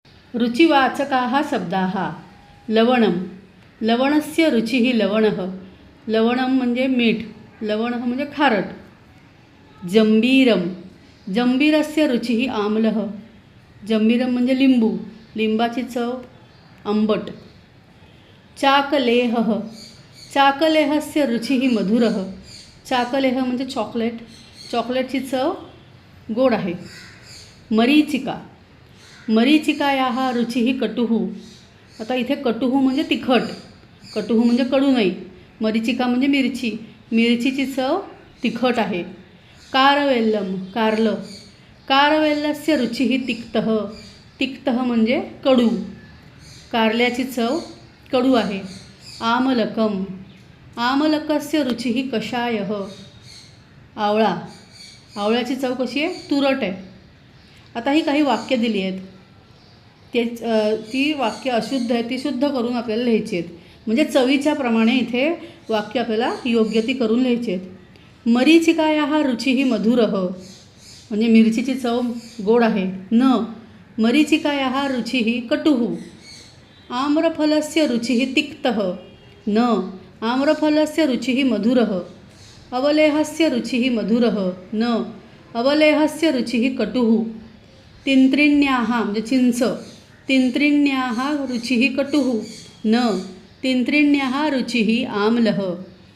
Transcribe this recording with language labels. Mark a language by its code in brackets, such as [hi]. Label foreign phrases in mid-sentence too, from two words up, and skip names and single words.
[sa] रुचिवाचकाः शब्दाः लवणं लवणस्य रुचिः लवणः लवणं [mr] म्हणजे मीठ [sa] लवणः [mr] म्हणजे खारट [sa] जंबीरम जंबीरस्य रुचिः आम्लः जंबीरम [mr] म्हणजे लिंबू लिंबाची चव आंबट [sa] चाकलेहः चाकलेहस्य रुचिः मधुरः [mr] चाकलेह म्हणजे चॉकलेट चॉकलेटची चव गोड आहे [sa] मरीचिका मरीचिकायाः रुचिः कटुः [mr] आता इथे कटुः म्हणजे तिखट कटुः म्हणजे कडू नाही मरीचिका म्हणजे मिरची मिरचीची चव तिखट आहे कारवेल्लम कारलं [sa] कारवेल्लस्य रुचिः तिक्तः तिक्तः [mr] म्हणजे कडू कारल्याची चव कडू आहे [sa] आमलकम आमलकस्य रुचिः कषायः [mr] आवळा आवळ्याची चव कशी आहे तुरट आहे आता ही काही वाक्य दिली आहेत ती वाक्य अशुद्ध आहे ती शुद्ध करून आपल्याला लिहायची आहेत म्हणजे चवीच्या प्रमाणे इथे वाक्य आपल्याला योग्य ती करून लिहायची आहेत [sa] मरीचिकायाः रुचिः मधुरः [mr] म्हणजे मिरचीची चव गोड आहे [sa] न मरीचिकायाः रुचिः कटुः आम्रफलस्य रुचिः तिक्तः न आम्रफलस्य रुचिः मधुरः अवलेहस्य रुचिः मधुरः न अवलेहस्य रुचिः कटुः तिन्त्रिण्याः [mr] म्हणजे चिंच [sa] तिन्त्रिण्याः रुचिः कटुः न तिन्त्रिण्याः रुचिः आम्लः